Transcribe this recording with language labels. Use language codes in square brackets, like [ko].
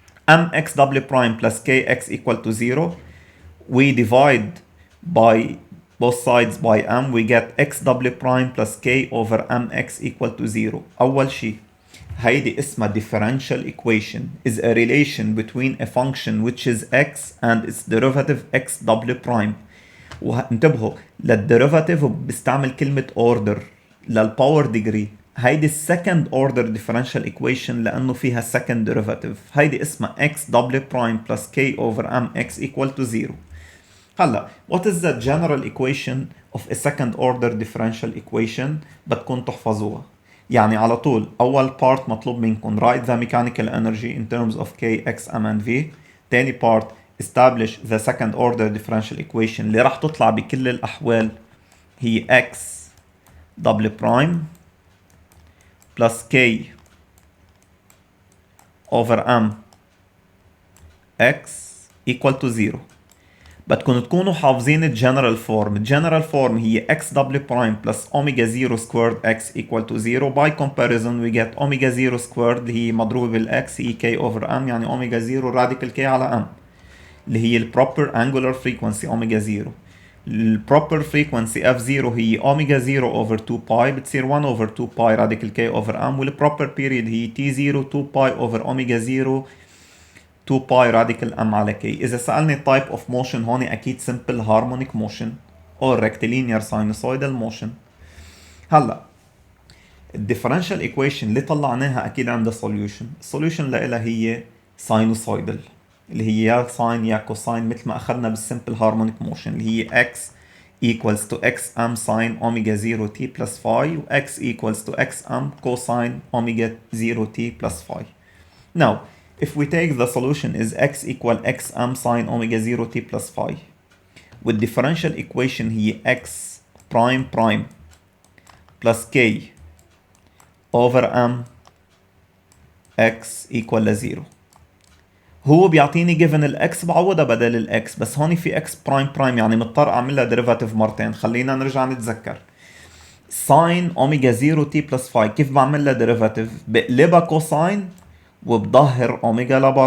[en] m x double prime plus kx equal to 0. We divide by both sides by m, we get x double prime plus k over mx equal to 0. [ar] أول شيء هيدي اسمها [en] differential equation is a relation between a function which is x and its derivative x double prime. [ar] وانتبهوا للديريفاتيف بستعمل كلمة order للباور degree. [en] هيدي second order differential equation [ar] لأنه فيها [en] second derivative. هيدي اسمها x double prime plus k over mx equal to 0. هلا what is the general equation of a second order differential equation؟ [ar] بدكم تحفظوها. يعني على طول أول part مطلوب منكم [en] write the mechanical energy in terms of k, x, m and v. تاني part establish the second order differential equation اللي راح تطلع بكل الأحوال هي x double prime plus k over m x equal to 0. [ar] بدكم تكونوا حافظين الجنرال فورم. [en] الجنرال فورم هي x double prime plus omega 0 squared x equal to 0. By comparison we get omega 0 squared [ar] اللي هي مضروبة بالx [en] هي k over m يعني omega 0 radical k على m اللي هي البروبر angular frequency omega 0. البروبر frequency f0 هي omega 0 over 2 pi بتصير 1 over 2 pi radical k over m والبروبر period هي t0 2 pi over omega 0 2 pi radical m على k. إذا سألني type of motion هون أكيد simple harmonic motion or rectilinear sinusoidal motion. [ar] هلا الديفرنشال equation اللي طلعناها أكيد عندها solution. [en] السوليوشن لها هي sinusoidal [ar] اللي هي يا ساين يا كوساين [en] مثل ما أخذنا بالsimple harmonic motion اللي هي x equals to xm sin omega 0 t plus phi و x equals to xm cosine omega 0 t plus phi. Now if we take the solution is x equal xm sin omega 0 t plus phi والديفرنشال equation هي x prime prime plus k over m x equal ل 0. [ar] هو بيعطيني given الاكس بعوضها بدل الاكس بس هون في اكس برايم برايم يعني مضطر اعملها ديريفاتيف مرتين. خلينا نرجع نتذكر ساين اوميجا 0 تي بلس فاي كيف بعملها ديريفاتيف؟ بقلبها كوساين وبظهر اوميجا